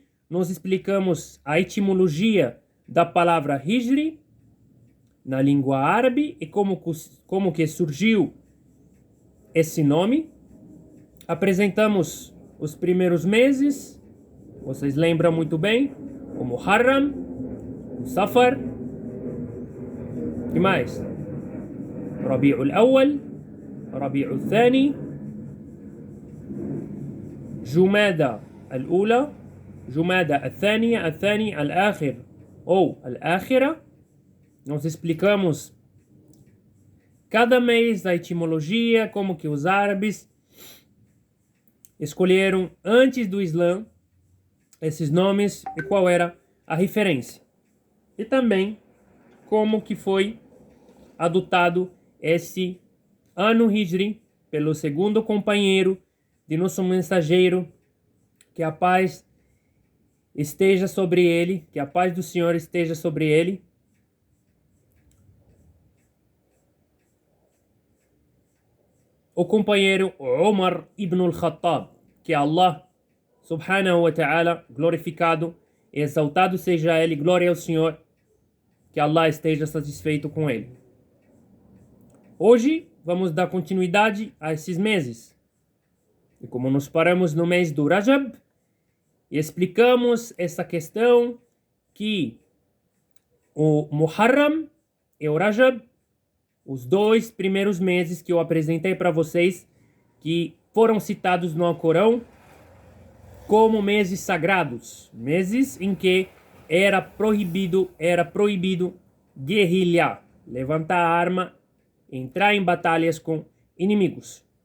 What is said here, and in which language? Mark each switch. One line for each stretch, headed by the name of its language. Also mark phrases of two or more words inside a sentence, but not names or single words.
Portuguese: Nós explicamos a etimologia da palavra Hijri na língua árabe e como que surgiu esse nome. Apresentamos os primeiros meses, vocês lembram muito bem, o Muharram, o Safar, e mais? Rabi'ul Awwal,
Arabic: ربيع الثاني, جمادى الأولى, جمادى الثانية, الثاني الآخر ou الآخرة.
Portuguese: Nós explicamos cada mês a etimologia, como que os árabes escolheram antes do Islã esses nomes e qual era a referência. E também como que foi adotado esse ano Hijri pelo segundo companheiro de nosso mensageiro, que a paz esteja sobre ele, que a paz do Senhor esteja sobre ele. O companheiro Umar ibn al-Khattab, que Allah
Arabic: سبحانه وتعالى,
Portuguese: glorificado e exaltado seja ele, glória ao Senhor, que Allah esteja satisfeito com ele. Hoje vamos dar continuidade a esses meses. E como nos paramos no mês do Rajab, e explicamos essa questão que o Muharram e o Rajab, os dois primeiros meses que eu apresentei para vocês, que foram citados no Alcorão como meses sagrados, meses em que era proibido guerrilhar, levantar a arma, entrar em batalhas com inimigos.